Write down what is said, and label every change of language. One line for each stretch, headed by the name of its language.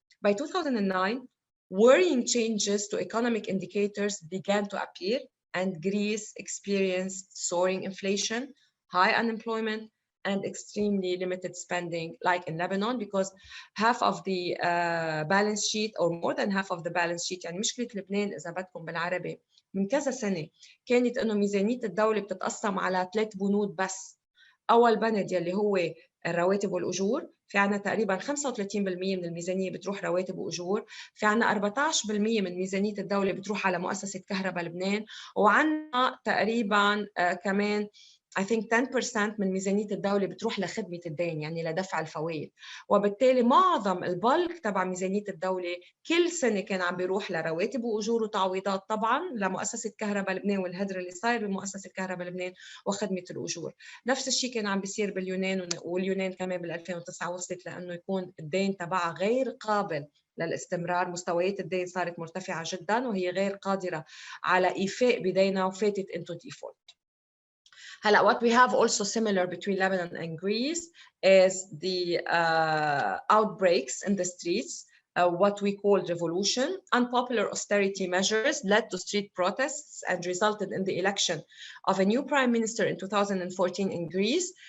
English: By 2009, worrying changes to economic indicators began to appear, and Greece experienced soaring inflation, high unemployment, and extremely limited spending, like in Lebanon, because half of the balance sheet, or more than half of the balance sheet،
Arabic: يعني مشكلة لبنان إذا بدكم بالعربي من كذا سنة كانت إنه ميزانية الدولة بتتقسم على 3 بنود بس. أول بند يلي هو الرواتب والأجور، في عنا تقريبا 35% من الميزانية بتروح رواتب وأجور، في عنا 14% من ميزانية الدولة بتروح على مؤسسة كهرباء لبنان، وعنا تقريبا كمان
English: I think
Arabic: 10% من ميزانية الدولة بتروح لخدمة الدين، يعني لدفع الفوائد. وبالتالي معظم البلك تبع ميزانية الدولة كل سنة كان عم بيروح لرواتب وأجور وتعويضات، طبعا لمؤسسة كهرباء لبنان والهدر اللي صاير بمؤسسة كهرباء لبنان وخدمة الأجور. نفس الشيء كان عم بيصير باليونان، واليونان كمان بال 2009 وصلت لأنه يكون الدين تبعها غير قابل للاستمرار، مستويات الدين صارت مرتفعة جدا وهي غير قادرة على إيفاء بدينها وفاتت
English: into default. هلا what we have also similar between Lebanon and Greece is the outbreaks in the streets, what we call revolution. Unpopular austerity measures led to street protests and resulted in the election of a new prime minister in 2014 in Greece.